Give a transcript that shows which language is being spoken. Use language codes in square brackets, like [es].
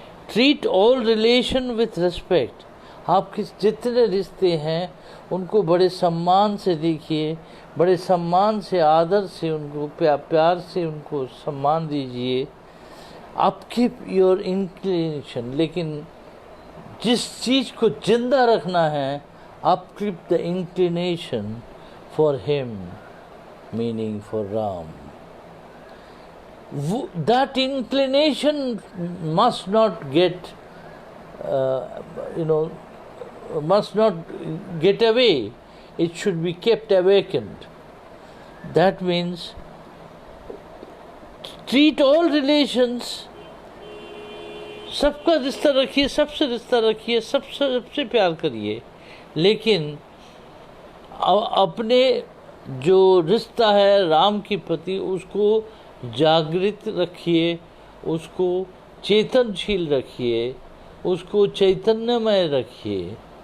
[en] Treat all relation with respect. [hi] आपके जितने रिश्ते हैं उनको बड़े सम्मान से देखिए, बड़े सम्मान से, आदर से, उनको प्यार से उनको सम्मान दीजिए। [en] आप keep your inclination, [hi] लेकिन जिस चीज़ को जिंदा रखना है, [en] आप keep the inclination for him, meaning for Ram. That inclination must not get must not get away. It should be kept awakened. That means treat all relations, [hi] सबका रिश्ता रखिए, सबसे रिश्ता रखिए, सबसे प्यार करिए, लेकिन अपने जो रिश्ता है राम के प्रति उसको जागृत रखिए, उसको चेतनशील रखिए, उसको चैतन्यमय रखिए।